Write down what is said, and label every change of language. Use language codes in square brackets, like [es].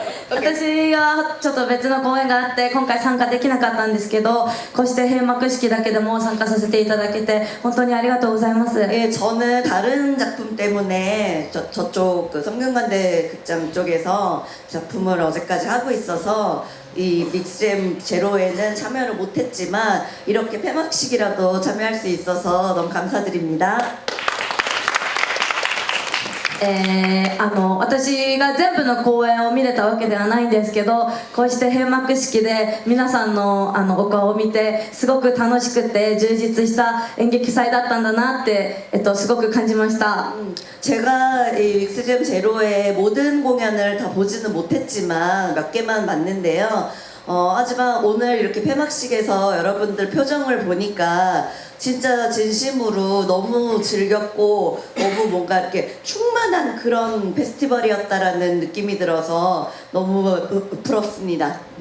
[ja] 私はちょっと別の公演があって今回参加できなかったんですけど、こうして閉幕式だけでも参加させていただけて本当にありがとうございます。 [ko] 예, 저는 다른 작품 때문에 저쪽 성균관대 극장 쪽에서 작품을 어제까지 하고 있어서 이 믹스잼 제로에는 참여를 못했지만 이렇게 폐막식이라도 참여할 수 있어서 너무 감사드립니다. [ja] 私が全部の公演を見れたわけではないんですけど、こうして閉幕式で皆さんのお顔を見てすごく楽しくて充実した演劇祭だったんだなって、すごく感じました。 [ko] 제가 이 믹스잼 제로의 모든 공연을 다 보지는 못했지만 몇 개만 봤는데요. 하지만 오늘 이렇게 폐막식에서 여러분들 표정을 보니까 진짜 진심으로 너무 즐겼고 너무 뭔가 이렇게 충만한 그런 페스티벌이었다라는 느낌이 들어서 너무 부럽습니다.